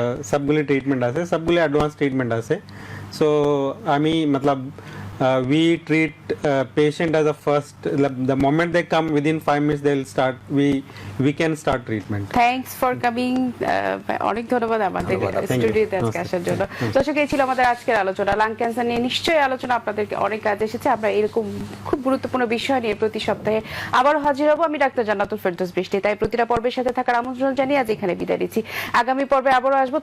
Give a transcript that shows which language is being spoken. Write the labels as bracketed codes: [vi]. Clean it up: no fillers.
[bn] সবগুলি ট্রিটমেন্ট আছে, সবগুলি অ্যাডভান্স ট্রিটমেন্ট আছে। সো আমি মতলব [en] we treat patient as a first, the moment they come within 5 minutes they'll start, we can start treatment. Thanks for coming. [bn] অনেক ধন্যবাদ আমাদের ধন্যবাদ। স্টুডিওতে আজকে নমস্কার। আসার জন্য। দর্শক, এই ছিল আমাদের আজকের আলোচনা। লাং ক্যান্সার নিয়ে নিশ্চয়ই আলোচনা আপনাদেরকে অনেক কাজে এসেছে। আমরা এরকম খুব গুরুত্বপূর্ণ বিষয় নিয়ে প্রতি সপ্তাহে আবারও হাজির হব। আমি ডাক্তার জান্নাতুল ফেরদৌস বৃষ্টি। তাই প্রতিটা পর্বের সাথে থাকার আমন্ত্রণ জানিয়ে আজ এখানে বিদায় নিচ্ছি। আগামী পর্বে আবারও আসবো।